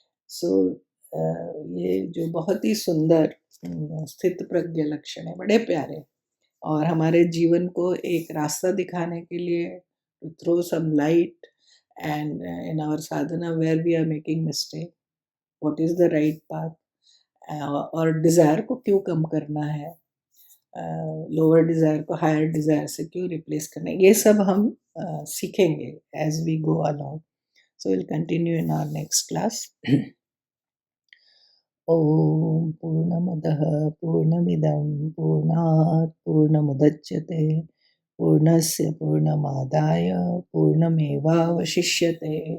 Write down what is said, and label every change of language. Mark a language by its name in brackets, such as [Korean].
[Hindi] सो ये जो बहुत ही सुंदर स्थित प्रज्ञ लक्षण है, बड़े प्यारे, और हमारे जीवन को एक रास्ता दिखाने के लिए [English] to throw some light and in our sadhana where we are making mistake, what is the right path, [Hindi] और डिज़ायर को क्यों कम करना है, लोअर डिज़ायर को हायर डिज़ायर से क्यों रिप्लेस करना है, ये सब हम सीखेंगे [English] As we go along. So we'll continue in our next class. [Sanskrit] ॐ पूर्णमदः पूर्णमिदं पूर्णात् पूर्णमुदच्यते पूर्णस्य पूर्णमादाय पूर्णमेवावशिष्यते.